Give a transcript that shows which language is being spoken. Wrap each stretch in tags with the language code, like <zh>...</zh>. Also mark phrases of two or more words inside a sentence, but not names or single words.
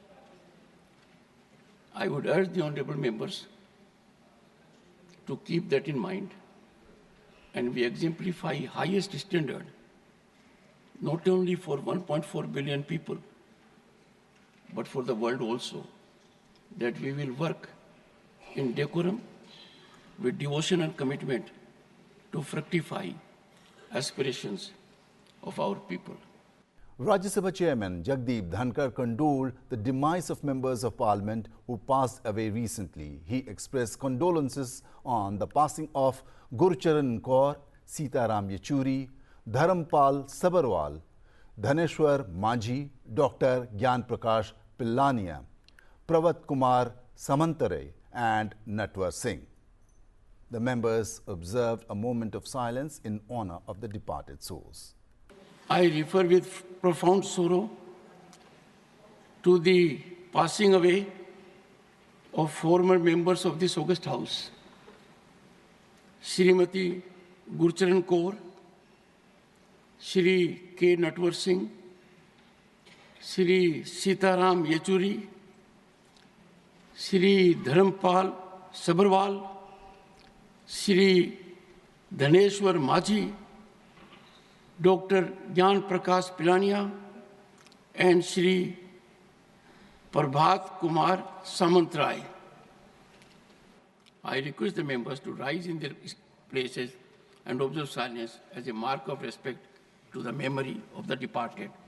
<en>I would urge the honorable members to keep that in mind, and we exemplify highest standard not only for 1.4 billion people, but for the world also, that we will work in decorum with devotion and commitment to fructify aspirations of our people. Rajya Sabha Chairman Jagdeep Dhankar condoled the demise of members of Parliament who passed away recently. He expressed condolences on the passing of Gurcharan Kaur, Sitaram Yechuri, Dharampal Sabarwal, Dhaneshwar Manjhi, Dr. Gyan Prakash Pillania, Pravat Kumar Samantare and Natwar Singh. The members observed a moment of silence in honor of the departed souls. I refer with profound sorrow to the passing away of former members of this august House, Srimati Gurcharan Kaur, Shri K. Natwar Singh, Shri Sitaram Yechuri, Shri Dharampal Sabarwal, Shri Dhaneshwar Manjhi, Dr. Gyan Prakash Pillania, and Shri Prabhat Kumar Samantrai. I request the members to rise in their places and observe silence as a mark of respect to the memory of the departed.</en>